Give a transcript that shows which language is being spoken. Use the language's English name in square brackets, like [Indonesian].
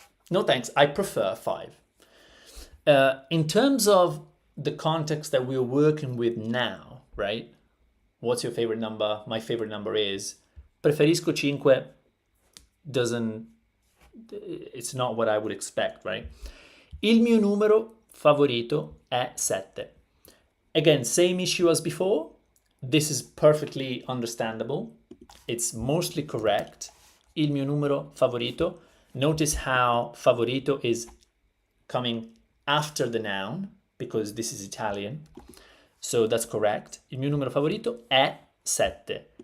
[English] No, thanks. I prefer 5. In terms of the context that we're working with now, right? What's your favorite number? My favorite number is preferisco 5. It's not what I would expect, right? [Italian] Il mio numero favorito è 7. [English] Again, same issue as before. This is perfectly understandable. It's mostly correct. [Italian] Il mio numero favorito. [English] Notice how favorito is coming after the noun, because this is Italian. So that's correct. [Italian] Il mio numero favorito è 7.